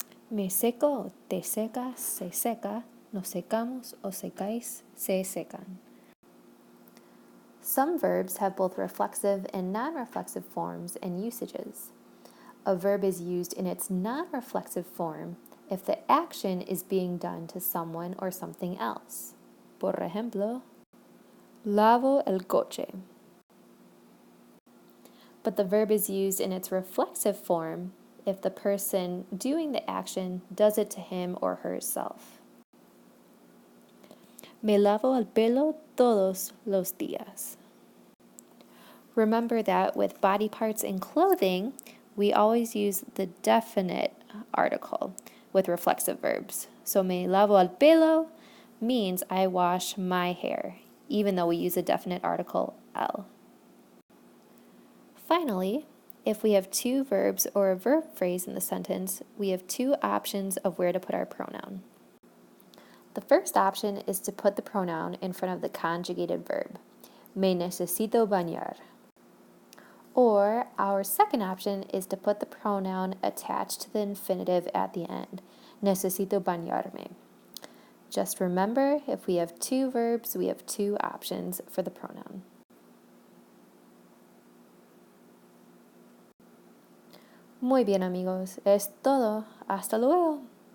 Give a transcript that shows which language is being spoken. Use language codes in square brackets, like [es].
[es] Me seco, te secas, se seca, nos secamos, os secáis, se secan. [en] Some verbs have both reflexive and non-reflexive forms and usages. A verb is used in its non-reflexive form if the action is being done to someone or something else. [es] Por ejemplo, lavo el coche. [en] But the verb is used in its reflexive form if the person doing the action does it to him or herself. [es] Me lavo el pelo todos los días. [en] Remember that with body parts and clothing, we always use the definite article with reflexive verbs. So [es] me lavo el pelo [en] means I wash my hair, even though we use a definite article el. Finally, if we have two verbs or a verb phrase in the sentence, we have two options of where to put our pronoun. The first option is to put the pronoun in front of the conjugated verb. [es] Me necesito bañar. [en] Or our second option is to put the pronoun attached to the infinitive at the end. [es] Necesito bañarme. [en] Just remember, if we have two verbs, we have two options for the pronoun. [es] Muy bien, amigos. Es todo. Hasta luego.